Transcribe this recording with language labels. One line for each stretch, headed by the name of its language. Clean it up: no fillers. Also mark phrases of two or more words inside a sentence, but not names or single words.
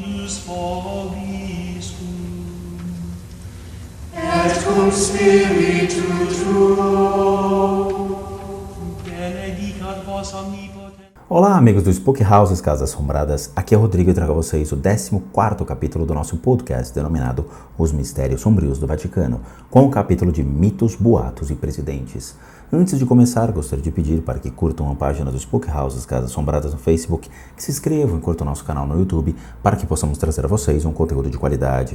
Latin: nobis vobiscum. Et cum spiritu tuo. Benedicat vos omnipotens.
Portuguese: Olá, amigos do Spook Houses Casas Assombradas, aqui é o Rodrigo e trago a vocês o 14º capítulo do nosso podcast denominado Os Mistérios Sombrios do Vaticano, com o capítulo de Mitos, Boatos e Presidentes. Antes de começar, gostaria de pedir para que curtam a página do Spook Houses Casas Assombradas no Facebook, que se inscrevam e curtam o nosso canal no YouTube, para que possamos trazer a vocês um conteúdo de qualidade.